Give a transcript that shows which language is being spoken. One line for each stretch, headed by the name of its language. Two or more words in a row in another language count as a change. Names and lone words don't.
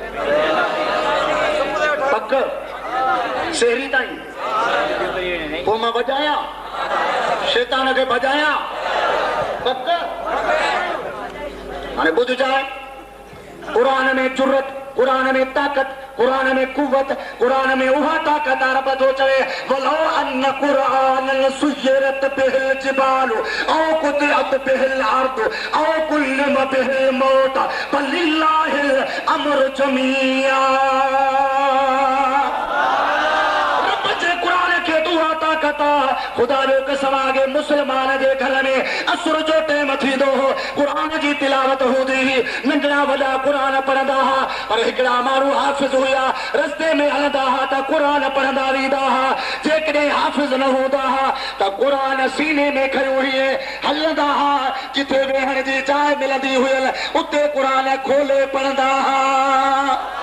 Sindhi: पक शहरी ताईं पोइ मां भॼायां शैतान खे भॼायां पक हाणे ॿुधजाए क़ुरान में जुरत क़ुरान में ताक़त क़ुरान में कुवत क़ुरान में उहा ताक़त रब थो चवे
Arabic: ولو أن قرآنا سيرت به الجبال أو قطعت به الأرض أو كلم به الموتى فلله الأمر جميعا
Sindhi: रब जे क़ुरान खे उहा ताक़त खुदा जो कसम आगे मुसलमान जे घर में असुर जो टाइम थींदो हो कुरान जी तिलावत हूंदी हुई नंढड़ा वॾा कुरान पढ़ंदा हुआ पर हिकिड़ा माण्हू हाफ़िज़ हुया रस्ते में हलंदा हुआ त कुरान पढ़ंदा वेंदा हुआ जेकॾहिं हाफ़िज़ न हूंदा हुआ त कुरान सीने में खयो हुई हलंदा हुआ जिथे वेहण जी जाइ मिलंदी हुई उते कुरान खोले पढ़ंदा हुआ